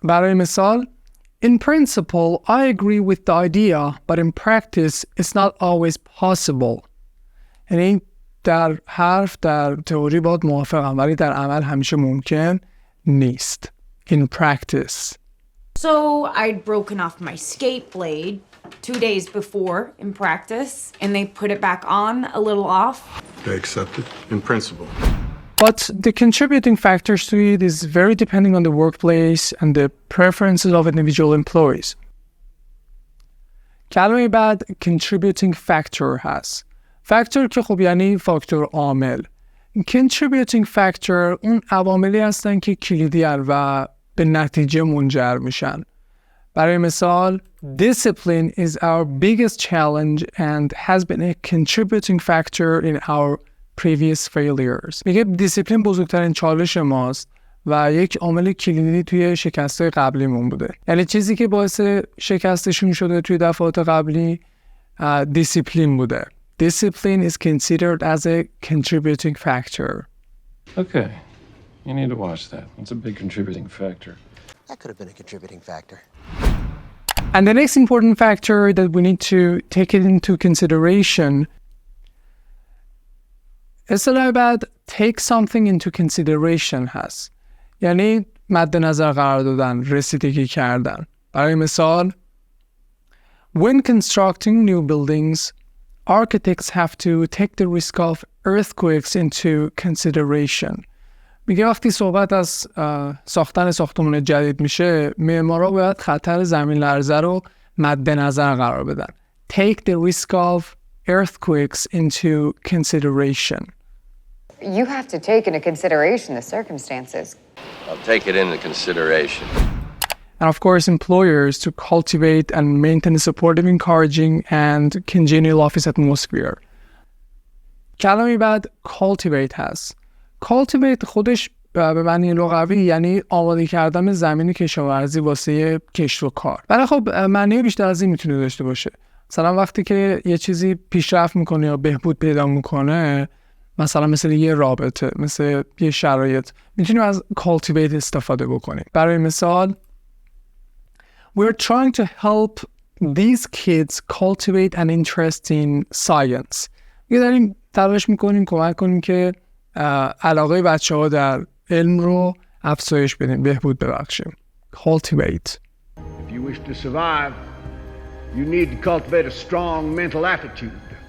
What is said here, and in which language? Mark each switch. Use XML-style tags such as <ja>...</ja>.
<fa>برای مثال</fa> <en>In principle, I agree with the idea, but in practice, it's not always possible.</en> <fa>یعنی در حرف، در تئوری باید موافقم، ولی در عمل همیشه ممکن نیست.</fa> <en>In practice. So I'd broken off my skate blade 2 days before in practice, and they put it back on a little off. They accept it in principle. But the contributing factors to it is very depending on the workplace and the preferences of individual employees.</en> <fa>کلمه بعد contributing factor هست. factor که خب یعنی فاکتور عامل. contributing factor اون عواملی هستن که کلیدی هستن و به نتیجه منجر میشن. برای مثال</fa> <en>discipline is our biggest challenge and has been a contributing factor in our previous failures.</en> <fa>میگه دیسیپلین بزرگترین چالش ماست و یک عامل کلیدی توی شکست‌های قبلیمون بوده. یعنی چیزی که باعث شکستشون شده توی دفعات قبلی دیسیپلین بوده.</fa> <en>Discipline is considered as a contributing factor. Okay. You need to watch that. It's a big contributing factor. That could have been a contributing factor. And the next important factor that we need to take it into consideration</en> <fa>اصطلاح بعد</fa> <en>take something into consideration</en> <fa>هست. یعنی مد نظر قرار دادن، رسیدگی کردن. برای مثال</fa> <en>When constructing new buildings, architects have to take the risk of earthquakes into consideration.</en> <fa>میگه وقتی صحبت از ساختن ساختمان جدید میشه، معمارا باید خطر زمین لرزه رو مد نظر قرار بدن.</fa> <en>Take the risk of earthquakes into consideration. You have to take into consideration the circumstances. I'll take it into consideration. And of course, employers to cultivate and maintain a supportive, encouraging, and congenial office atmosphere.</en> <fa>کلمه بعد cultivate هست. cultivate خودش به معنی لغوی یعنی آماده کردن زمین کشاورزی واسه کشت و کار. ولی خب معنی بیشتر از این میتونه داشته باشه. مثلا وقتی که یه چیزی پیشرفت میکنه یا بهبود پیدا میکنه، مثلا مثل یه رابطه، مثل یه شرایط، میتونیم از cultivate استفاده بکنیم. برای مثال</fa> <en>We're trying to help these kids cultivate an interest in science.</en> <fa>یه داریم تلاش میکنیم کمک کنیم که علاقه بچه‌ها در علم رو افزایش بدیم، بهبود ببخشیم.</fa> <en>Cultivate. If you wish to survive, you need to cultivate a strong mental attitude.</en>